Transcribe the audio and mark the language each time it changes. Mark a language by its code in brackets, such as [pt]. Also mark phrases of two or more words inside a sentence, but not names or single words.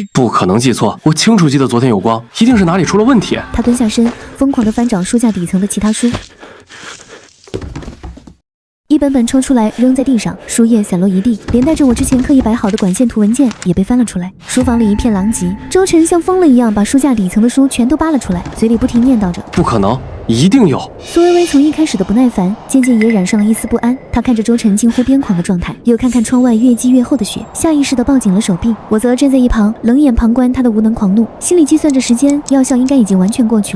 [zh] 不可能記錯，我清楚記得昨天有光，一定是哪裡出了問題。他蹲下身，瘋狂地翻找書架底層的其他書。一本本抽出來扔在地上，書頁散落一地，連帶着我之前刻意擺好的管線圖文件也被翻了出來。書房裡一片狼藉，周晨像瘋了一樣把書架底層的書全都扒了出來，嘴裡不停念叨着：不可能，一定有。蘇微微從一開始的不耐煩，漸漸也染上了一絲不安。她看着周晨近乎癲狂的狀態，又看看窗外越積越厚的雪，下意識地抱緊了手臂。我則站在一旁，冷眼旁觀她的無能狂怒，心裡計算着時間，藥效應該已經完全過去了。